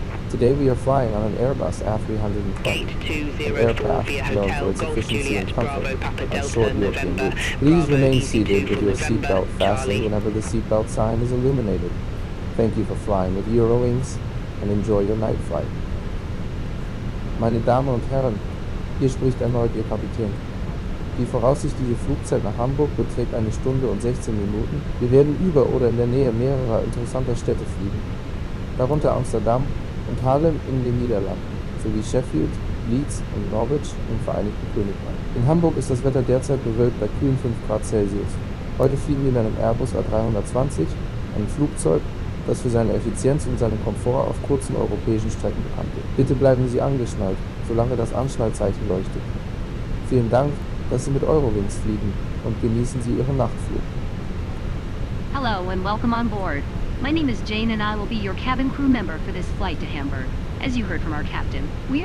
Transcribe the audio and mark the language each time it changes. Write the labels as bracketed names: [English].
[English] Today we are flying on an Airbus A320, an aircraft known for its efficiency and comfort on short European routes. Please remain seated with your seatbelt fastened whenever the seatbelt sign is illuminated. Thank you for flying with Eurowings and enjoy your night flight. [German] Meine Damen und Herren, hier spricht erneut Ihr Kapitän. Die voraussichtliche Flugzeit nach Hamburg beträgt 1 Stunde und 16 Minuten. Wir werden über oder in der Nähe mehrerer interessanter Städte fliegen, darunter Amsterdam und Haarlem in den Niederlanden, sowie Sheffield, Leeds und Norwich im Vereinigten Königreich. In Hamburg ist das Wetter derzeit bewölkt bei kühlen 5 Grad Celsius. Heute fliegen wir mit einem Airbus A320, einem Flugzeug, das für seine Effizienz und seinen Komfort auf kurzen europäischen Strecken bekannt ist. Bitte bleiben Sie angeschnallt, solange das Anschnallzeichen leuchtet. Vielen Dank, dass Sie mit Eurowings fliegen und genießen Sie Ihren Nachtflug. [English] Hello and welcome on board. My name is Jane and I will be your cabin crew member for this flight to Hamburg. As you heard from our captain, we